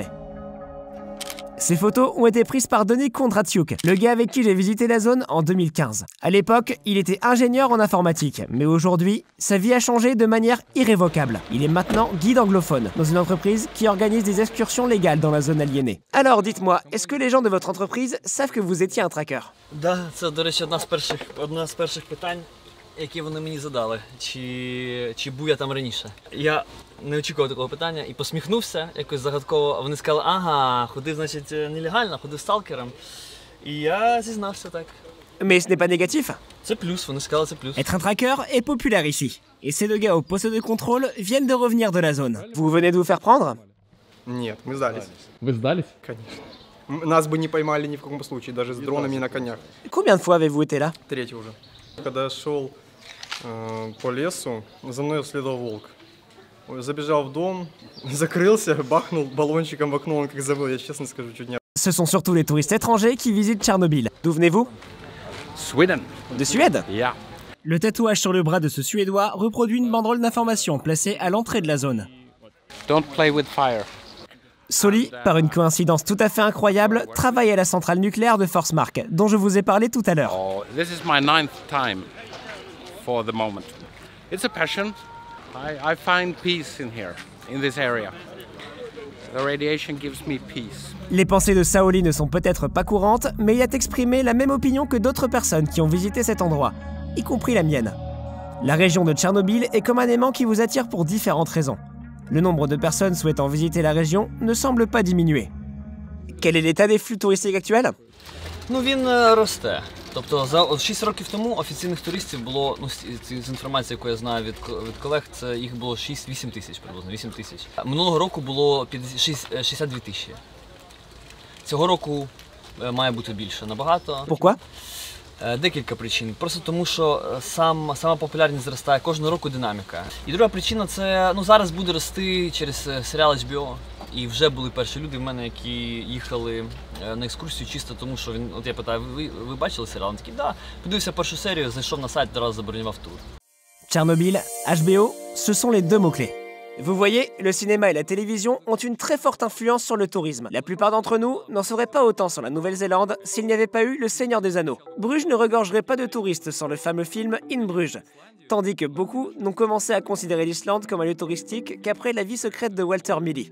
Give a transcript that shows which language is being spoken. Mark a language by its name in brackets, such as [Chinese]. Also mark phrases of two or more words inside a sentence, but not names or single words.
[French] Ces photos ont été prises par Denis Kondratiuk, le gars avec qui j'ai visité la zone en 2015. À l'époque, il était ingénieur en informatique, mais aujourd'hui, sa vie a changé de manière irrévocable. Il est maintenant guide anglophone, dans une entreprise qui organise des excursions légales dans la zone aliénée. Alors dites-moi, est-ce que les gens de votre entreprise savent que vous étiez un tracker? [Ukrainian] Да, це, до речі, одне з перших питань, які вони мені задали, чи був я там раніше. Я не очікував такого питання і посміхнувся якось загадково, а вони сказали, ага, ходив, значить, нелегально, ходив сталкером. І я зізнався так. [French] Mais ce n'est pas négatif. [Ukrainian] Це плюс, вони сказали, це плюс. [French] Être un tracker est populaire ici. Et ces 2 gars au poste de contrôle viennent de revenir de la zone. Vous venez de vous faire prendre? [Russian] Нет, мы сдались. Вы сдались? Конечно. Нас бы не поймали ни в каком случае, даже с дронами и на конях. Combien de fois avez-vous été là? 3-й уже. Когда я шел по лесу, за мной следовал волк. Ой, забежал в дом, закрылся, бахнул баллончиком в окно, он как забыл, я честно скажу, чуть не... [French] Ce sont surtout les touristes étrangers qui visitent Tchernobyl. D'où venez-vous? Sweden. De Suède? Yeah. Le tatouage sur le bras de ce Suédois reproduit une banderole d'information placée à l'entrée de la zone. [English] Don't play with fire. [French] Soli, par une coïncidence tout à fait incroyable, travaille à la centrale nucléaire de Forsmark, dont je vous ai parlé tout à l'heure. [English] Oh, this is my 9th time for the moment. It's a passion. I find peace in here, in this area. The radiation gives me peace. [French] Les pensées de Saoli ne sont peut-être pas courantes, mais il a exprimé la même opinion que d'autres personnes qui ont visité cet endroit, y compris la mienne. La région de Tchernobyl est comme un aimant qui vous attire pour différentes raisons. Le nombre de personnes souhaitant visiter la région ne semble pas diminuer. Quel est l'état des flux touristiques actuels? [Ukrainian] Ну він росте. Тобто от 6 років тому офіційних туристів було, ну з інформації, яку я знаю від колег, це їх було 6-8 тисяч приблизно, 8 тисяч. Минулого року було 62 тисячі. Цього року має бути більше набагато. Pourquoi? Декілька причин. Просто тому, що сама популярність зростає кожного року динаміка. І друга причина це зараз буде рости через серіал HBO. І вже були перші люди в мене, які їхали на екскурсію чисто тому, що він, от я питаю, ви бачили серіал? Він такий, да. Подивився першу серію, зайшов на сайт, одразу забронював тур. [French] Tchernobyl, HBO, ce sont les deux mots-clés. Vous voyez, le cinéma et la télévision ont une très forte influence sur le tourisme. La plupart d'entre nous n'en sauraient pas autant sur la Nouvelle-Zélande s'il n'y avait pas eu Le Seigneur des Anneaux. Bruges ne regorgerait pas de touristes sans le fameux film In Bruges, tandis que beaucoup n'ont commencé à considérer l'Islande comme un lieu touristique qu'après La vie secrète de Walter Mitty.